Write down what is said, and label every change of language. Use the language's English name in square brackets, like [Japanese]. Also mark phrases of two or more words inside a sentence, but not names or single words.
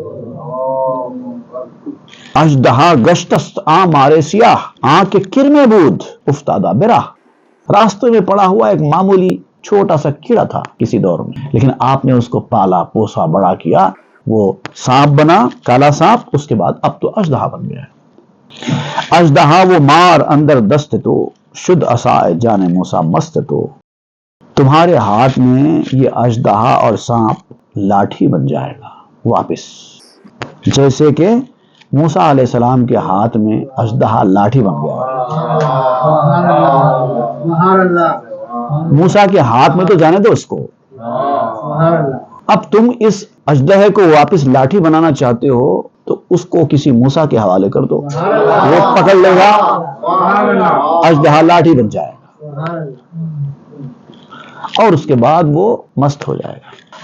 [Persian] اژدہا گشتست آں مارے سیاہ، آں کے کرم بود افتادہ براہ۔ [Urdu] راستے میں پڑا ہوا ایک معمولی چھوٹا سا کیڑا تھا کسی دور میں، لیکن آپ نے اس کو پالا پوسا بڑا کیا، وہ سانپ بنا، کالا سانپ، اس کے بعد اب تو اژدہا بن گیا ہے۔ [Persian] اژدہا وہ مار اندر دست تو، شد عصائے جان موسیٰ مست تو۔ [Urdu] تمہارے ہاتھ میں یہ اژدہا اور سانپ لاٹھی بن جائے گا واپس، جیسے کہ موسیٰ علیہ السلام کے ہاتھ میں اژدہا لاٹھی بن گیا۔ موسیٰ کے ہاتھ میں تو جانے دو اس کو، اب تم اس اژدہے کو واپس لاٹھی بنانا چاہتے ہو تو اس کو کسی موسیٰ کے حوالے کر دو، وہ پکڑ لے گا، اژدہا لاٹھی بن جائے گا اور اس کے بعد وہ مست ہو جائے گا۔